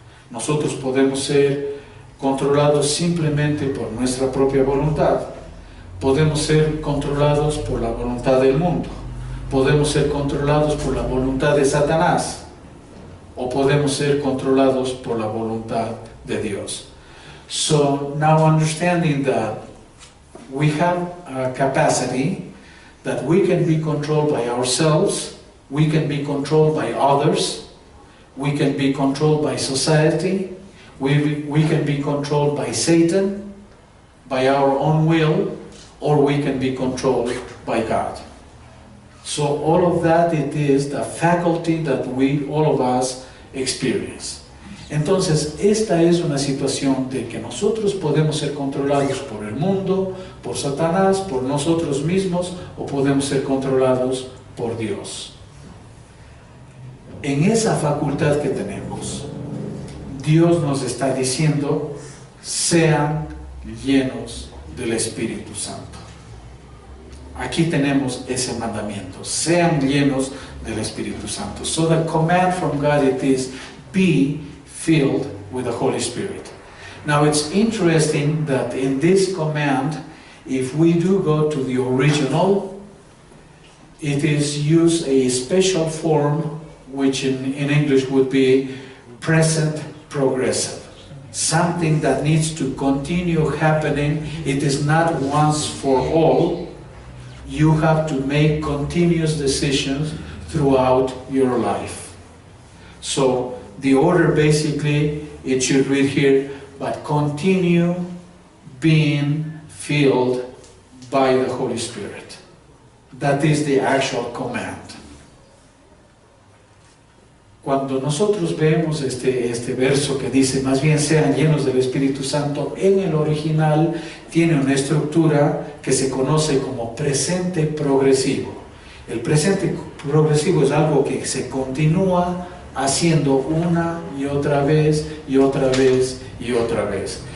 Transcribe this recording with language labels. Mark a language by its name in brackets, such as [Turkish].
[Spanish] Nosotros podemos ser controlados simplemente por nuestra propia voluntad. Podemos ser controlados por la voluntad del mundo. Podemos ser controlados por la voluntad de Satanás. O podemos ser controlados por la voluntad de Dios. [English] So now understanding that we have a capacity that we can be controlled by ourselves, we can be controlled by others, we can be controlled by society, we can be controlled by Satan, by our own will, or we can be controlled by God. So all of that, it is the faculty that we, all of us, experience. [Spanish] Entonces, esta es una situación de que nosotros podemos ser controlados por el mundo, por Satanás, por nosotros mismos, o podemos ser controlados por Dios. En esa facultad que tenemos, Dios nos está diciendo, sean llenos del Espíritu Santo. Aquí tenemos ese mandamiento, sean llenos del Espíritu Santo. [English] So the command from God, it is, be filled with the Holy Spirit. Now it's interesting that in this command, if we do go to the original, it is used a special form, which in English would be present progressive. Something that needs to continue happening. It is not once for all. You have to make continuous decisions throughout your life. So the order basically, it should read here, but continue being filled by the Holy Spirit. That is the actual command. [Spanish] Cuando nosotros vemos este verso que dice, más bien sean llenos del Espíritu Santo, en el original tiene una estructura que se conoce como presente progresivo. El presente progresivo es algo que se continúa haciendo una y otra vez, y otra vez, y otra vez.